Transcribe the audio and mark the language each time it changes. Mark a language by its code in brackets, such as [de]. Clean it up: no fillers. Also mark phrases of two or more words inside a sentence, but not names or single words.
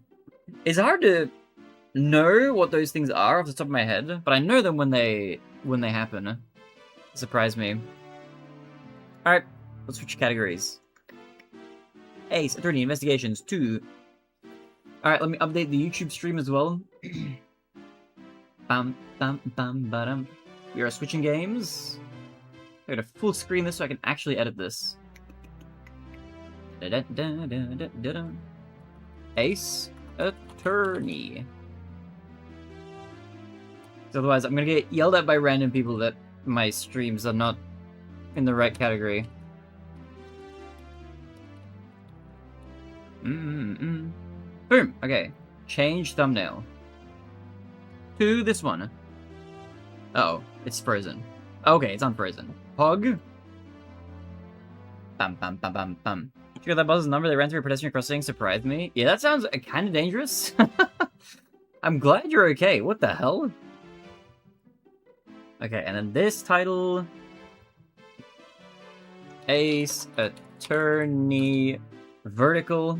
[en] It's hard to know what those things are off the top of my head, but I know them when they happen. Surprise me. Alright, let's switch categories. Ace Attorney Investigations 2. Alright, let me update the YouTube stream as well. Bam, bam, bam, ba-dum. We are switching games. I'm gonna full screen this so I can actually edit this. Ace Attorney. So otherwise, I'm gonna get yelled at by random people that my streams are not in the right category. Boom. Okay. Change thumbnail. To this one. Uh oh, it's frozen. Okay, it's unfrozen. Pog. Bum, bum, bum, bum, bum. Did you get that boss's number? They ran through a pedestrian crossing, surprised me. Yeah, that sounds kind of dangerous. I'm glad you're okay. What the hell? Okay, and then this title... Ace Attorney Vertical.